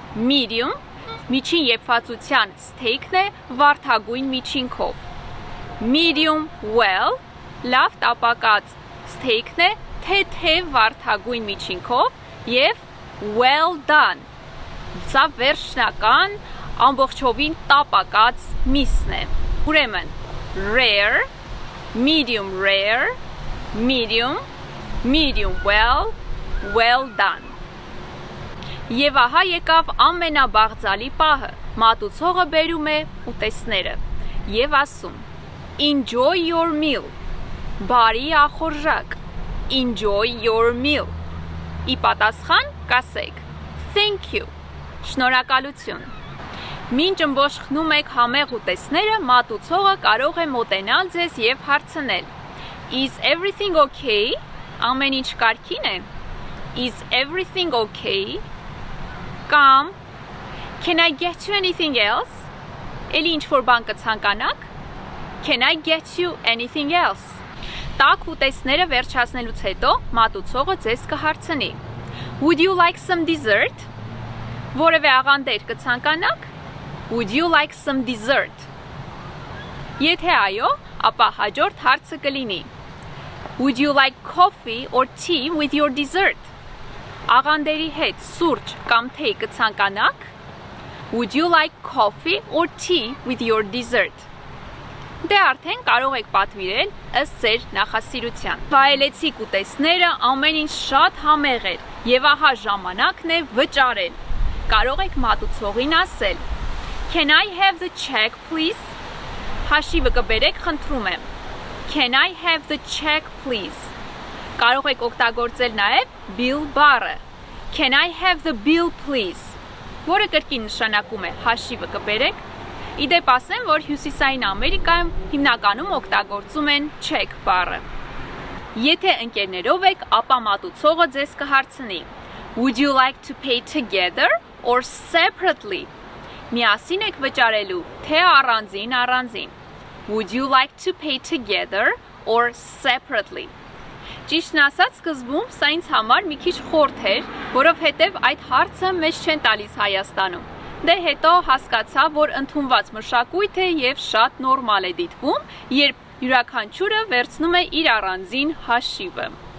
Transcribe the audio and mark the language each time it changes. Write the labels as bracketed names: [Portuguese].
[Armenian] Medium, միջին եվվածության սթեյքն է վարդագույն միջինքով. Medium well, լավ տապակած սթեյքն է թեթև վարդագույն միջինքով և well done, սա վերջնական ամբողջովին տապակած միսն է. [English] Ուրեմն rare, medium rare, medium, medium well, well done. [Armenian] Եվ ահա եկավ ամենաբաղձալի պահը, մատուցողը բերում է ուտեստները և ասում [English] Enjoy your meal, [Armenian] բարի ախորժակ, Enjoy your meal. Ի պատասխան կասեք Thank you, շնորհակալություն. Մինչ ըմբոշխնում եք համեղ ուտեստները, մատուցողը կարող է մոտենալ ձեզ և հարցնել [English] Is everything okay? [Armenian] Ամեն ինչ կարգին է? [English] Is everything okay? Կամ Can I get you anything else? [Armenian] Էլի ինչ-որ բան կցանկանաք? [English] Can I get you anything else? [Armenian] Տաք ուտեստները վերջացնելուց հետո մատուցողը ձեզ կհարցնի [English] Would you like some dessert? [Armenian] Որևէ աղանդեր կցանկանաք? [English] Would you like some dessert? [Armenian] Եթե այո, ապա հաջորդ հարցը կլինի [English] Would you like coffee or tea with your dessert? [Armenian] Աղանդերի հետ սուրճ կամ թեյ կցանկանաք? [English] Would you like coffee or tea with your dessert? [Armenian] Դե արդեն կարող եք պատվիրել ըստ ձեր նախասիրության. Վայելեցիք ուտեստները, ամեն ինչ շատ համեղ էր և ահա ժամանակն է վճարել. Կարող եք մատուցողին ասել [English] Can I have the check, please? [Armenian] Հաշիվը կբերեք, խնդրում եմ. [English] Can I have the check, please? [Armenian] Կարող եք օգտագործել նաև bill բառը. [English] Can I have the bill, please? [Armenian] Որը կրկին նշանակում է հաշիվը կբերեք. Իդեպ ասեմ, որ Հյուսիսային Ամերիկայում հիմնականում օգտագործում են check բառը. Եթե ընկերներով եք, ապա մատուցողը ձեզ կհարցնի [English] Would you like to pay together or separately? [Armenian] Միասին եք վճարելու, թե առանձին։ [English] Would you like to pay together or separately? [Armenian] Ճիշտն ասած, սկզբում սա ինձ համար մի քիչ խորթ էր, որովհետև այդ հարցը մեզ չեն տալիս Հայաստանում։ Դե հետո հասկացա, որ ընդունված մշակույթ է եւ շատ նորմալ է դիտվում, երբ յուրաքանչյուրը վերցնում է իր առանձին հաշիվը։